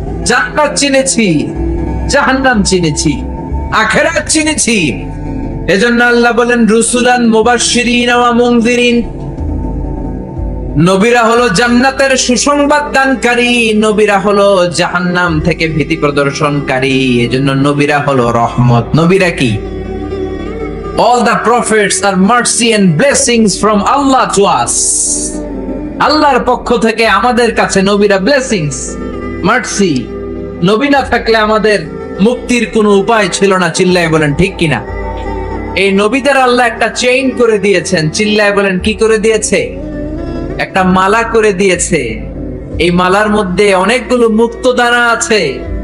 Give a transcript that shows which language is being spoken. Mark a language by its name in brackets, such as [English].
[Bangla] জান্নাত চিনেছি, জাহান্নাম চিনেছি, আখিরাত চিনেছি। এজন্য আল্লাহ বলেন [Arabic] রুসুলান মুবাশশিরিন ওয়া মুনযিরিন। [Bangla] নবীরা হলো জান্নাতের সুসংবাদ দানকারী, নবীরা হলো জাহান্নাম থেকে ভীতি প্রদর্শনকারী। এজন্য নবীরা হলো রহমত। নবীরা কি? [English] All the prophets are mercy and blessings from Allah to us. [Bangla] আল্লাহর পক্ষ থেকে আমাদের কাছে নবীরা ব্লেসিংস, মার্সি। নবী না থাকলে আমাদের মুক্তির কোনো উপায় ছিল না। চিল্লায় বলেন ঠিক কিনা? এই নবীদের আল্লাহ একটা চেইন করে দিয়েছেন। চিল্লায় বলেন কি করে দিয়েছে? একটা মালা করে দিয়েছে। এই মালার মধ্যে অনেকগুলো মুক্তদানা আছে।